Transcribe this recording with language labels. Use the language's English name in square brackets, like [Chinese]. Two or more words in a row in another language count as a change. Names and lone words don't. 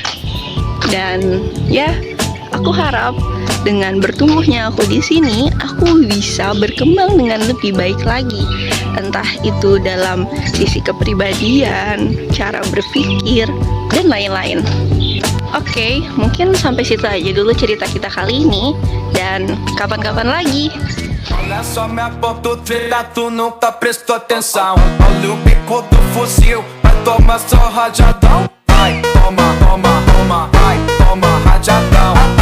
[Indonesian] Dan ya, aku harap dengan bertumbuhnya aku di sini, aku bisa berkembang dengan lebih baik lagi. entah itu dalam sisi kepribadian, cara berpikir, dan lain-lain. Oke, mungkin sampai situ aja dulu cerita kita kali ini, dan kapan-kapan lagi. [Portuguese] Olha só, me aponta o treta, tu nunca prestou atenção. Olha o bico do fuzil, vai tomar só rajadão. Vai, toma, toma, toma, vai, toma rajadão.